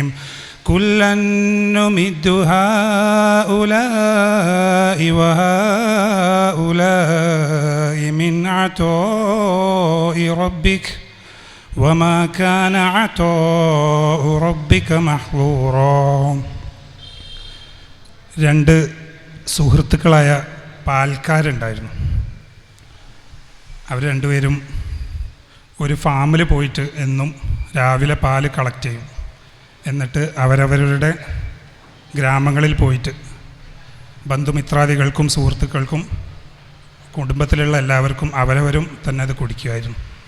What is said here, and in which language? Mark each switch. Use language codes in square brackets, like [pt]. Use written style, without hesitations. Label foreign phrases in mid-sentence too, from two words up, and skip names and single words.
[ar] كلا نمد هؤلاء وهؤلاء من عطاء ربك وما كان عطاء ربك محظورا. [ml] രണ്ട് സുഹൃത്തുക്കളായ പാൽക്കാരുണ്ടായിരുന്നു. അവർ രണ്ടുപേരും ഒരു ഫാമിൽ പോയിട്ട് എന്നും രാവിലെ പാല് കളക്ട് ചെയ്യും. എന്നിട്ട് അവരവരുടെ ഗ്രാമങ്ങളിൽ പോയിട്ട് ബന്ധുമിത്രാദികൾക്കും സുഹൃത്തുക്കൾക്കും കുടുംബത്തിലുള്ള എല്ലാവർക്കും അവരവരും തന്നെ അത് കുടിക്കുമായിരുന്നു.